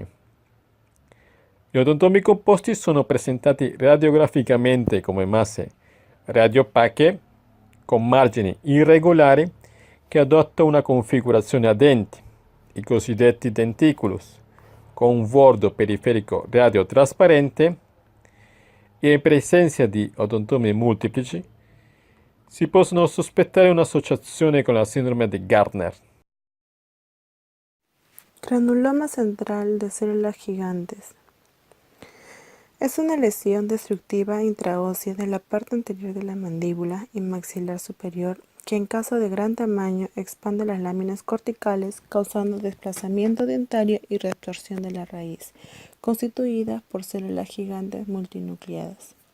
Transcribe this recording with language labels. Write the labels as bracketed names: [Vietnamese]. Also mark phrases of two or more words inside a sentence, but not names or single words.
[Italian] Gli odontomi composti sono presentati radiograficamente come masse radiopache con margini irregolari che adottano una configurazione a denti, i cosiddetti denticulus, con un bordo periferico radiotrasparente e in presenza di odontomi multiplici si possono sospettare un'associazione con la sindrome di Gardner. [Spanish] Granuloma central de células gigantes. Es una lesión destructiva intraósea de la parte anterior de la mandíbula y maxilar superior que en caso de gran tamaño expande las láminas corticales causando desplazamiento dentario y reabsorción de la raíz, constituida por células gigantes multinucleadas.